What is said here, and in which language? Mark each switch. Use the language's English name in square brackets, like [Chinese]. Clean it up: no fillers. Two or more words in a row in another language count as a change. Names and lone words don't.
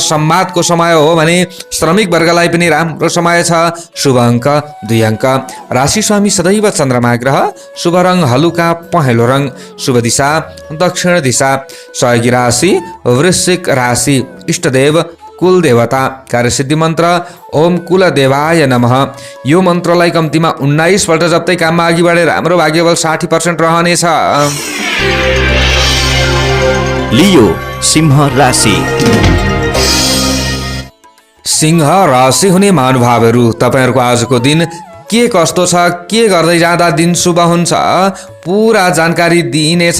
[Nepali] संवादको समय हो भने श्रमिक वर्गलाई पनि राम्रो समय छ। शुभ अङ्क 2 अङ्क। राशि स्वामी सदैव चन्द्रमा ग्रह। शुभ रङ हलुका पहेँलो रङ। शुभ दिशा दक्षिण दिशा। सहयोगी राशि वृश्चिक राशि। इष्टदेव कुल देवता। कार्यसिद्धि मन्त्र [Sanskrit] ओम कुल देवाय नमः। [Nepali] यो मन्त्रलाई कम्तीमा 19 पल्ट जप्दै काममा अघि बढेर हाम्रो भाग्यबल 60% रहनेछ। लियो सिंह राशि। सिंह राशि हुने महानुभावहरू तपाईहरुको आजको दिन के कस्तो छ, के गर्दै जाँदा दिन शुभ हुन्छ, पूरा जानकारी दिइनेछ।